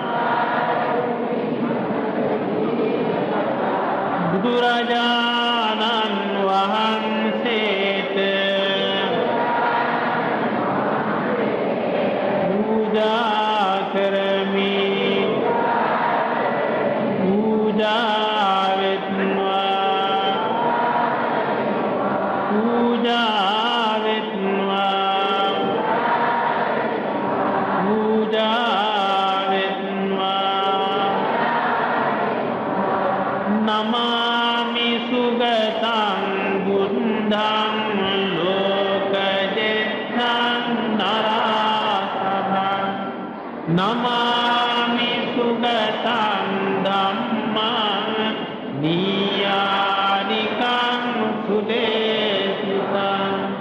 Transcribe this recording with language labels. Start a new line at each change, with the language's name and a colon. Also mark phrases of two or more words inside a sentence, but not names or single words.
Sinhala: බුදුරජාණන් වහන්සේට පූජා කරමි පූජා වෙත්වා පූජා වෙත්වා පූජා වෙත්වා
Pali: නමාමි සුගතං බුද්ධං ලෝකජෙත්තං නරාසභං නමාමි සුගතං ධම්මං නීයානිකං සුදේශිතං